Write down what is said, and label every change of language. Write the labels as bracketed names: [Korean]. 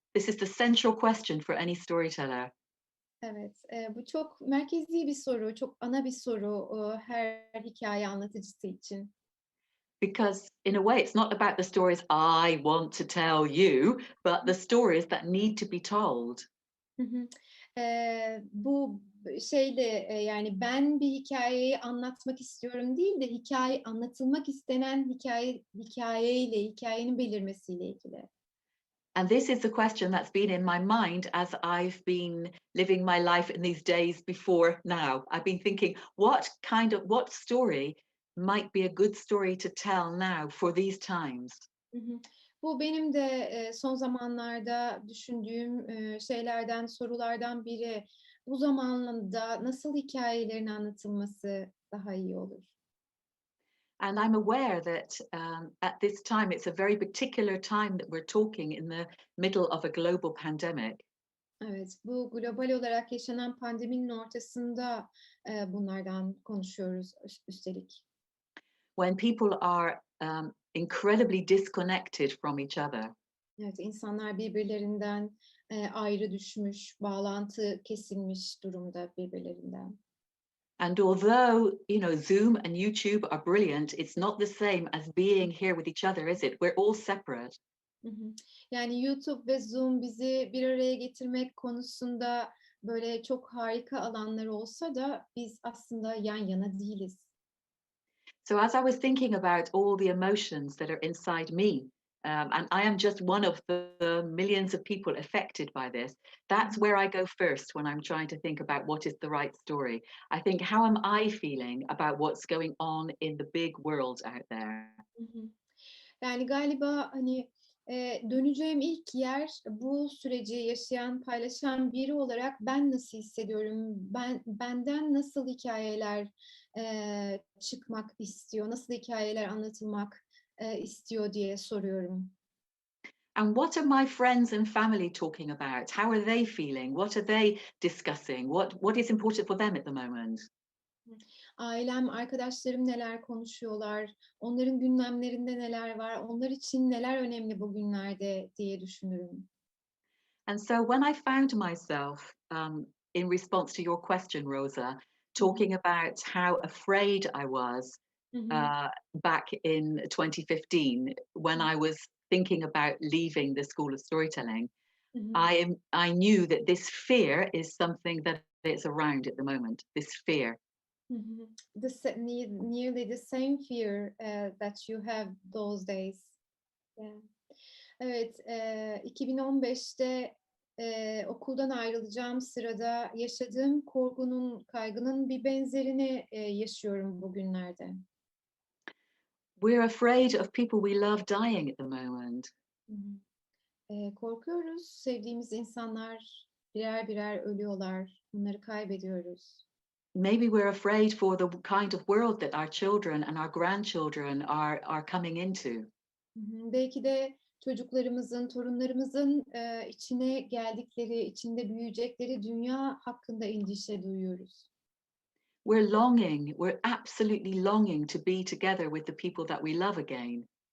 [English] This is the central question for any storyteller. [Turkish] Evet, bu çok merkezi bir soru, çok ana bir soru her hikaye anlatıcısı için. [English] Because in a way, it's not about the stories I want to tell you, but the stories that need to be told. Hı hı. [Turkish] Bu şeyle yani ben bir hikayeyi anlatmak istiyorum değil de anlatılmak istenen hikayeyle, hikayenin belirmesiyle ilgili. [English] And this is the question that's been in my mind as I've been living my life in these days before now. I've been thinking, what story might be a good story to tell now for these times? Hı hı. [Turkish] Bu benim de son zamanlarda düşündüğüm şeylerden, sorulardan biri. Bu zamanda nasıl hikayelerin anlatılması daha iyi olur? [English] And I'm aware that at this time, it's a very particular time that we're talking in the middle of a global pandemic. [Turkish] Evet, bu global olarak yaşanan pandeminin ortasında bunlardan konuşuyoruz üstelik. [English] When people are incredibly disconnected from each other. [Turkish] Evet, insanlar birbirlerinden ayrı düşmüş, bağlantı kesilmiş durumda birbirlerinden. [English] And although, Zoom and YouTube are brilliant, it's not the same as being here with each other, is it? We're all separate. [Turkish] Hı hı. Yani YouTube ve Zoom bizi bir araya getirmek konusunda böyle çok harika alanları olsa da biz aslında yan yana değiliz. [English] So as I was thinking about all the emotions that are inside me, and I am just one of the millions of people affected by this, Hı that's hı. where I go first when I'm trying to think about what is the right story. I think, how am I feeling about what's going on in the big world out there? Hı hı. [Turkish] Yani galiba, hani, döneceğim ilk yer bu süreci yaşayan, paylaşan biri olarak ben nasıl hissediyorum? Benden nasıl hikâyeler, çıkmak istiyor? Nasıl hikâyeler anlatılmak, istiyor diye soruyorum. [English] And what are my friends and family talking about? How are they feeling? What are they discussing? What is important for them at the moment? [Turkish] Ailem, arkadaşlarım neler konuşuyorlar? Onların gündemlerinde neler var? Onlar için neler önemli bugünlerde diye düşünürüm. [English] And so when I found myself, in response to your question, Rosa, Hı hı. talking about how afraid I was Hı hı. uh, back in 2015 when I was thinking about leaving the School of Storytelling, Hı hı. I knew that this fear is something that is around at the moment. This fear. Hı hı. Nearly the same fear, that you have those days. Yeah. [Turkish] Evet, 2015'te, okuldan ayrılacağım sırada yaşadığım korkunun, kaygının bir benzerini, yaşıyorum bugünlerde. [English] We're afraid of people we love dying at the moment. Hı hı. [Turkish] Korkuyoruz, sevdiğimiz insanlar birer birer ölüyorlar, onları kaybediyoruz. [English] Maybe we're afraid for the kind of world that our children and our grandchildren are coming into. Hı hı. [Turkish] Belki de çocuklarımızın, torunlarımızın, içine geldikleri, içinde büyüyecekleri dünya hakkında endişe duyuyoruz. [English] We're absolutely longing to be together with the people that we love again.